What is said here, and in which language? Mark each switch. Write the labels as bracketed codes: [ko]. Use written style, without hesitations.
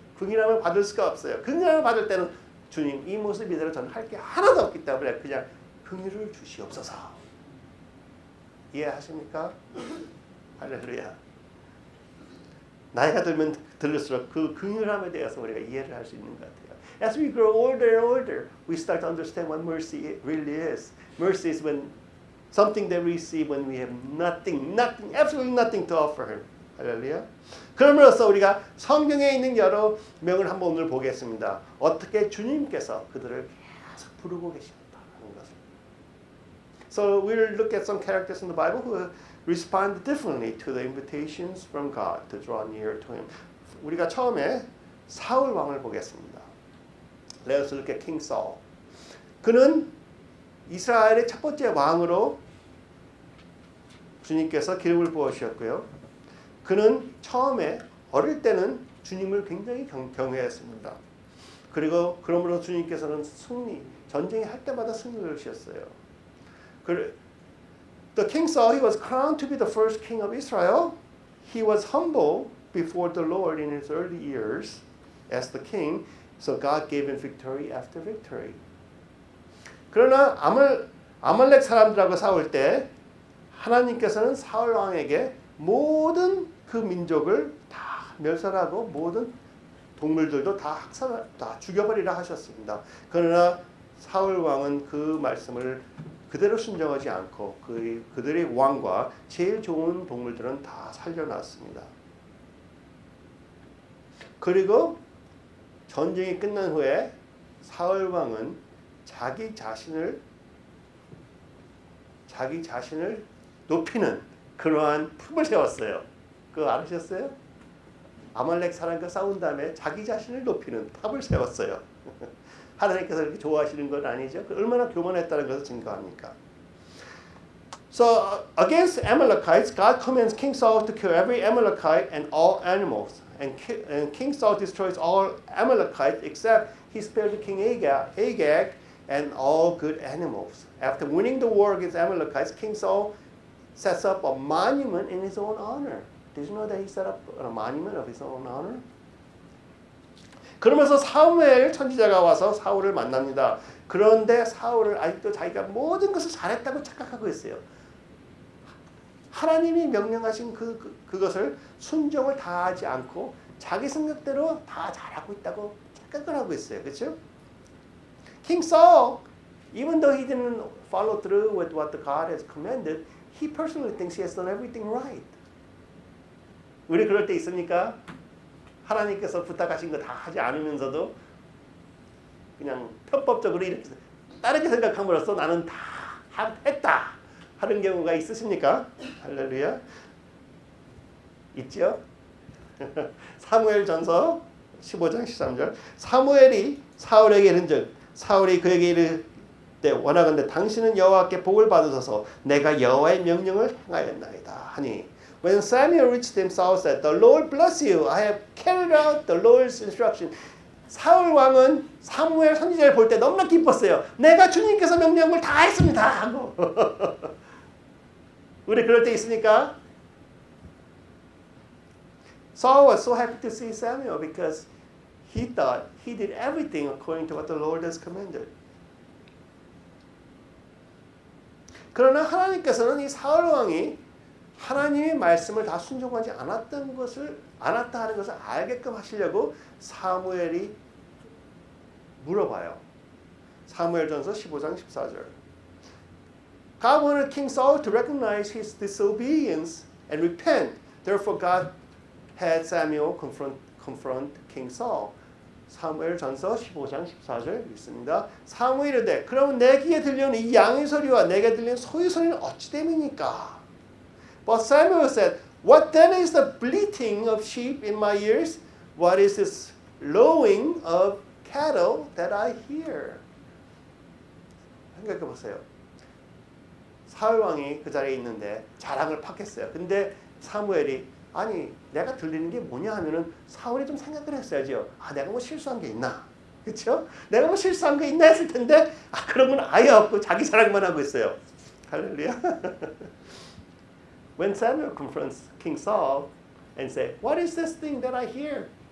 [ko] 긍휼함을 받을 수가 없어요. 긍휼함을 받을 때는 주님 이 모습 이대로 저는 할 게 하나도 없기 때문에 그냥 긍휼을 주시옵소서. 이해하십니까? 할렐루야. 나이가 들면 들을수록 그 긍휼함에 대해서 우리가 이해를 할 수 있는 것 같아요. [en] As we grow older and older, we start to understand what mercy really is. Mercy is when something that we receive when we have nothing, absolutely nothing to offer Him. [ko] 할렐루야. 그러므로써 우리가 성경에 있는 여러 명을 한번 오늘 보겠습니다. 어떻게 주님께서 그들을 계속 부르고 계십니다 하는 것을. [en] So we'll look at some characters in the Bible who respond differently to the invitations from God to draw near to Him. [ko] 우리가 처음에 사울 왕을 보겠습니다. [en] Let us look at King Saul. [ko] 그는 이스라엘의 첫 번째 왕으로 주님께서 기름을 부어주셨고요. 그는 처음에 어릴 때는 주님을 굉장히 경외했습니다. 그리고 그러므로 주님께서는 전쟁이 할 때마다 승리를 주셨어요. [en] The king Saul, he was crowned to be the first king of Israel. He was humble before the Lord in his early years as the king. So God gave him victory after victory. [ko] 그러나 아말렉 사람들하고 싸울 때 하나님께서는 사울 왕에게 모든 그 민족을 다 멸살하고 모든 동물들도 다 죽여버리라 하셨습니다. 그러나 사울 왕은 그 말씀을 그대로 순종하지 않고 그들의 왕과 제일 좋은 동물들은 다 살려놨습니다. 그리고 전쟁이 끝난 후에 사울 왕은 자기 자신을 높이는 그러한 품을 세웠어요. 그거 알으셨어요? 아말렉 사람과 싸운 다음에 자기 자신을 높이는 탑을 세웠어요. 하나님께서 이렇게 좋아하시는 건 아니죠. 얼마나 교만했다는 것을 증거합니까? [en] So against Amalekites, God commands King Saul to kill every Amalekite and all animals. And King Saul destroys all Amalekites except he spared King Agag and all good animals. After winning the war against Amalekites, King Saul sets up a monument in his own honor. Did you know that he set up a monument of his own honor? [ko] 그러면서 사무엘 선지자가 와서 사울을 만납니다. 그런데 사울을 아직도 자기가 모든 것을 잘했다고 착각하고 있어요. 하나님이 명령하신 그것을 순종을 다하지 않고 자기 생각대로 다 잘하고 있다고 착각을 하고 있어요. 그렇죠? [en] King Saul, even though he didn't follow through with what the God has commanded, he personally thinks he has done everything right. [ko] 우리 그럴 때 있습니까? 하나님께서 부탁하신 거 다 하지 않으면서도 그냥 편법적으로 이렇게 다르게 생각함으로써 나는 다 했다 하는 경우가 있으십니까? 할렐루야. 있죠? 사무엘전서 15장 13절 사무엘이 사울에게 이른즉 사울이 그에게 이르되 원하건대 당신은 여호와께 복을 받으소서 내가 여호와의 명령을 행하였나이다 하니 [en] When Samuel reached him, Saul said, "The Lord bless you. I have carried out the Lord's instruction." [ko] 사울 왕은 사무엘 선지자를 볼 때 너무나 기뻤어요. 내가 주님께서 명령한 걸 다 했습니다. 하고. 우리 그럴 때 있으니까 [en] Saul was so happy to see Samuel because he thought he did everything according to what the Lord has commanded. [ko] 그러나 하나님께서는 이 사울 왕이 하나님의 말씀을 다 순종하지 않았다 하는 것을 알게끔 하시려고 사무엘이 물어봐요. 사무엘전서 15장 14절. [en] God wanted King Saul to recognize his disobedience and repent. Therefore God had Samuel confront King Saul. [ko] 사무엘전서 15장 14절 있습니다. 사무엘이 이르되 그러면 내 귀에 들려오는 이 양의 소리와 내게 들리는 소의 소리는 어찌 됨이니까? [en] But Samuel said, What then is the bleating of sheep in my ears? What is this lowing of cattle that I hear? [ko] 생각해 보세요. 사울 왕이 그 자리에 있는데 자랑을 팍 했어요. 근데 사무엘이 아니 내가 들리는 게 뭐냐 하면은 사울이 좀 생각을 했어야죠. 아 내가 뭐 실수한 게 있나? 그렇죠? 내가 뭐 실수한 게 있나 했을 텐데 아 그런 건 아예 없고 자기 자랑만 하고 있어요. 할렐루야. [en] When Samuel confronts King Saul and said, "What is this thing that I hear?"